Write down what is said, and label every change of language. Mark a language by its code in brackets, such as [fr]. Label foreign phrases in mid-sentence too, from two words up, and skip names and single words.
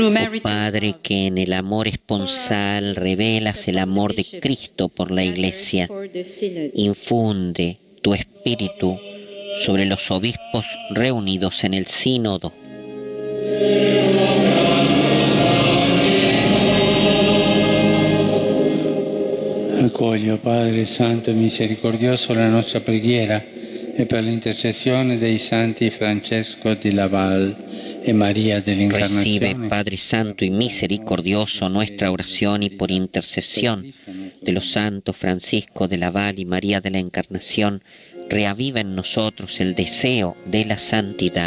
[en] Oh merit, [es] Padre, que en el amor esponsal revelas el amor de Cristo por la Iglesia, [en] for the Synod, [es] infunde tu espíritu sobre los obispos reunidos en el sínodo. [it] Accogli, o Padre Santo e Misericordioso, la nostra preghiera e per l'intercessione dei santi Francesco di Laval e María de la Encarnación. [es] Recibe, Padre Santo y Misericordioso, nuestra oración y por intercesión de los santos Francisco de Laval y María de la Encarnación, reaviva en nosotros el deseo de la santidad.